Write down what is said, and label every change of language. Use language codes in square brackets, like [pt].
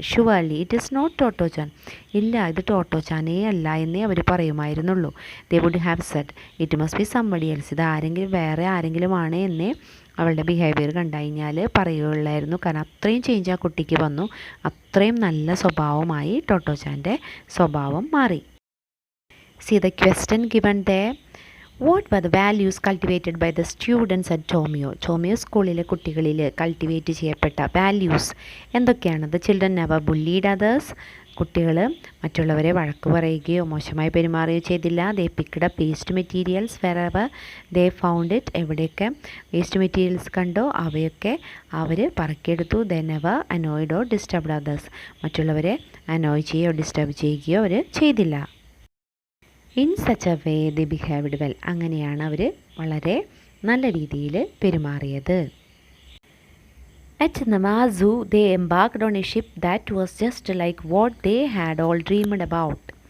[en] Surely it is not Tottochan. [ml] ഇല്ല, ഇത് ടോട്ടോച്ചാനേ അല്ല എന്നേ അവർ പറയുമായിരുന്നുള്ളൂ. [en] They would have said it must be somebody else. [ml] ഇത് വേറെ ആരെങ്കിലും ആണ് എന്നേ അവളുടെ ബിഹേവിയർ കണ്ടു കഴിഞ്ഞാൽ പറയുകയുള്ളായിരുന്നു. കാരണം അത്രയും ചേഞ്ച് ആ കുട്ടിക്ക് വന്നു. അത്രയും നല്ല സ്വഭാവമായി ടോട്ടോച്ചാൻ്റെ സ്വഭാവം മാറി. [en] See the question given there. What were the values cultivated by the students at Tomio? [ml] ടോമിയോ സ്കൂളിലെ കുട്ടികളിൽ കൾട്ടിവേറ്റ് ചെയ്യപ്പെട്ട വാല്യൂസ് എന്തൊക്കെയാണ്? [en] The children never bullied others. [ml] കുട്ടികൾ മറ്റുള്ളവരെ വഴക്ക് പറയുകയോ മോശമായി പെരുമാറുകയോ ചെയ്തില്ല. [en] They picked up waste materials wherever they found it. [ml] എവിടെയൊക്കെ വേസ്റ്റ് മെറ്റീരിയൽസ് കണ്ടോ അവയൊക്കെ അവർ പറക്കിയെടുത്തു. [en] They never annoyed or disturbed others. [ml] മറ്റുള്ളവരെ അനോയ് ചെയ്യുകയോ ഡിസ്റ്റർബ് ചെയ്യുകയോ അവർ ചെയ്തില്ല. [en] In such a way the behaved well. [ml] അങ്ങനെയാണ് അവർ വളരെ നല്ല രീതിയിൽ പെരുമാറിയത്. [en] At നമാസു they embarked on a ship that was just like what they had all dreamed about.